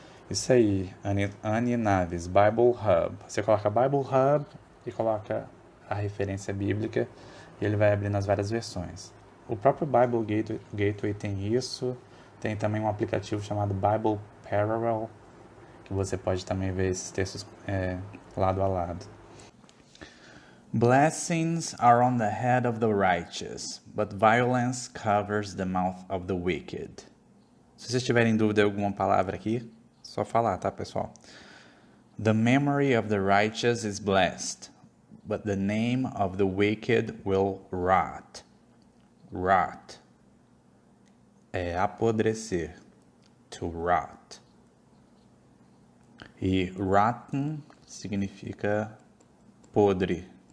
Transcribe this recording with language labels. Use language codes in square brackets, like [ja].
[pt] Isso aí, Annie Naves, Bible Hub. Você coloca Bible Hub e coloca a referência bíblica e ele vai abrir nas várias versões. O próprio Bible Gateway tem isso, tem também um aplicativo chamado Bible Parallel, que você pode também ver esses textos lado a lado. [en] Blessings are on the head of the righteous, but violence covers the mouth of the wicked. [pt] Se vocês tiverem dúvida de alguma palavra aqui, só falar, tá, pessoal? [en] The memory of the righteous is blessed, but the name of the wicked will rot. [pt] Rot é apodrecer. [en] To rot. [pt] E rotten significa podre.